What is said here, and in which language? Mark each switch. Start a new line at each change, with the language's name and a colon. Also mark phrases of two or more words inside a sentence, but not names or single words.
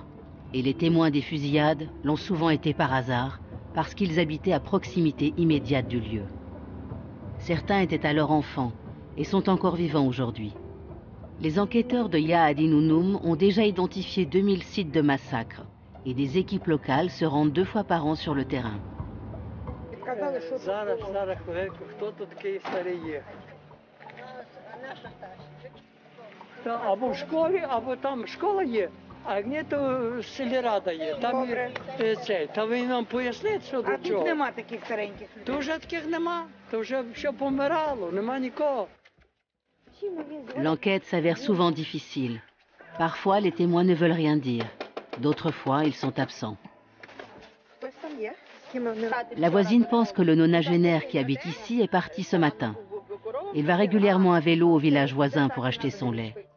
French: Et les témoins des fusillades l'ont souvent été par hasard, parce qu'ils habitaient à proximité immédiate du lieu. Certains étaient alors enfants et sont encore vivants aujourd'hui. Les enquêteurs de Ya'adin-Unnum ont déjà identifié 2000 sites de massacres et des équipes locales se rendent 2 fois par an sur le terrain.
Ukrainian: А ні, то сільрада є, там цей, та ви нам поясніть, що до чого. А тут нема таких стареньких людей? То вже таких нема, то вже все помирало, нема нікого.
French: L'enquête s'avère souvent difficile. Parfois, les témoins ne veulent rien dire. D'autres fois, ils sont absents. La voisine pense que le nonagénaire qui habite ici est parti ce matin. Il va régulièrement à vélo au village voisin pour acheter son lait.